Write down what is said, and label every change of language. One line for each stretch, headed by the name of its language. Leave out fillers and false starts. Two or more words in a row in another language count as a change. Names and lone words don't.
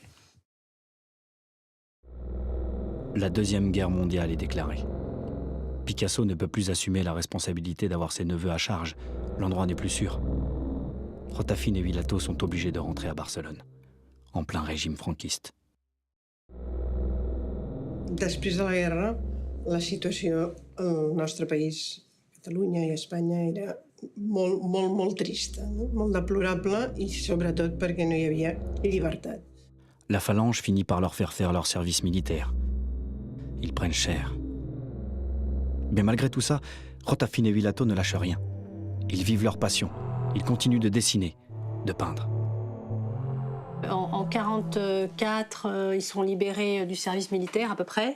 French: La Deuxième Guerre mondiale est déclarée. Picasso ne peut plus assumer la responsabilité d'avoir ses neveux à charge. L'endroit n'est plus sûr. Rotafine et Vilato sont obligés de rentrer à Barcelone, en plein régime franquiste.
Catalan: Després de la guerra, la situació al nostre país, Catalunya i Espanya, era molt trista, no? Molt deplorable i sobretot perquè no hi havia llibertat.
French: La phalange finit par leur faire leur service militaire. Ils prennent cher. Mais malgré tout ça, Rotafine et Vilato ne lâchent rien. Ils vivent leur passion. Ils continuent de dessiner, de peindre. En 1944, ils sont libérés du service militaire à peu près.